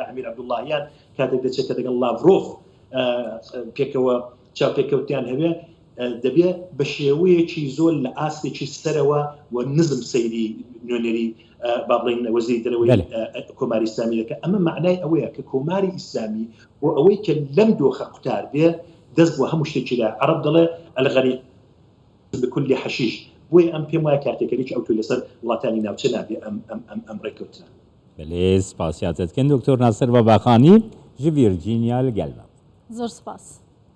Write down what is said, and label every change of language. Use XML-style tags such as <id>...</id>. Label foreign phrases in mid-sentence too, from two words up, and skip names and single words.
<ckb>ئەمیر عەبدوڵڵاهیان کاتێک دەچێتە لەگەڵ لاڤرۆف پێکەوە چاوپێکەوتیان هەبێ دەبێت بە شێوەیەکی زۆر لە ئاستێکی سەرەوە و نزم سەیری نوێنەری با بڵێن وەزیری دەرەوەی کۆماری ئیسلامی دەکە ئەمە معنای ئەوەیە کە کۆماری ئیسلامی بۆ ئەوەی کە لەم دۆخە قوتار بێ دەست بۆ هەموو شتێکی لە عەرەب دەڵێ</ckb> <ar>الغەریق بكل حشيش</ar> <ckb>بۆیە ئەم پێم وایە کارتێکەرێکی ئەو تۆی لەسەر وڵاتانی ناوچە نابێ ئەم ڕێکەوتنە</ckb> <ku>بەێ سپاسیاتت کەن دکتۆر ناسر بەباخانی ji Virginia li gel me.</ku> <ckb>زۆر سپاس.</ckb>